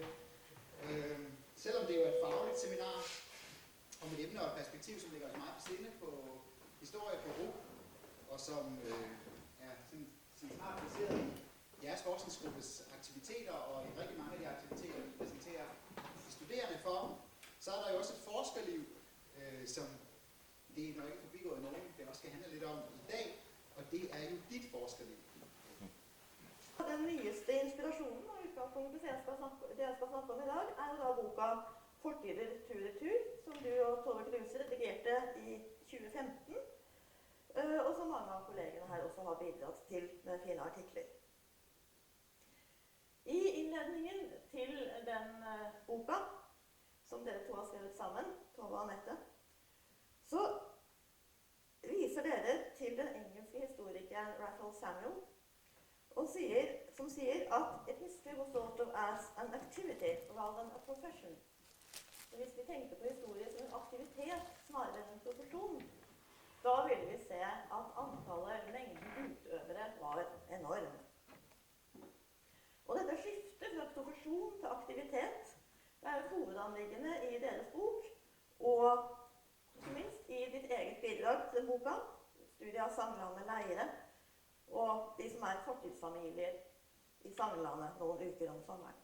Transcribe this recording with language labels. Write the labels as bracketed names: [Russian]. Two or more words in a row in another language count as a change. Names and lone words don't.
[Danish] Selvom det er jo et fagligt seminar om et emne og et perspektiv, som ligger os meget på sinde på historie på RUG, og som er centralt placeret i jeres forskningsgruppes aktiviteter, og i rigtig mange af de aktiviteter, vi præsenterer de studerende for, så er der jo også et forskerliv, som det er nok ikke forbigået nogen, det også skal handle lidt om i dag, og det er jo dit forskerliv. [Norwegian] Den nyeste inspirasjonen og utgangspunktet det jeg skal snakke om i dag, er jo da boka Fortider tur-retur, som du og Tove Kruse redigerte i 2015, og som mange av kollegene her også har bidratt til med fine artikler. I innledningen til den boka, som dere to har skrevet sammen, Tove og Anette, så viser dere til den engelske historikeren Raphael Samuel, som sier at [English] «If history was thought of as an activity rather than a profession». [Norwegian] Så hvis vi tenkte på historie som en aktivitet snarere enn en profesjon, da ville vi se at mengden utøvere var enorm. Og dette skiftet fra profesjon til aktivitet, det er jo hovedanliggende i deres bok, og ikke minst i ditt eget bidrag til boka, studiet av Samlandet leire, og de som er fortidsfamilier i Samlandet noen uker om sommeren.